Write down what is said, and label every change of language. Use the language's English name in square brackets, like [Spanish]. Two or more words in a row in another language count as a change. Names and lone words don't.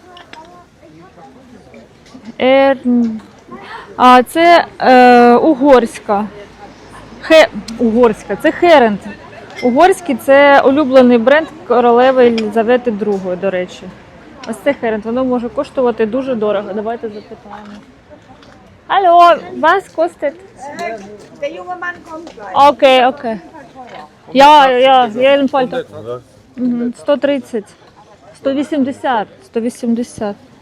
[Ukrainian] А це угорська. Угорська, це Херенд. Угорський – це улюблений бренд королеви Єлизавети II, до речі. Ось це Херенд, воно може коштувати дуже дорого. Давайте запитаємо. Алло, [German] was kostet? Der junge Mann kommt gleich. [Ukrainian] Окей. Я Ельмфальто. 130. 180. 180.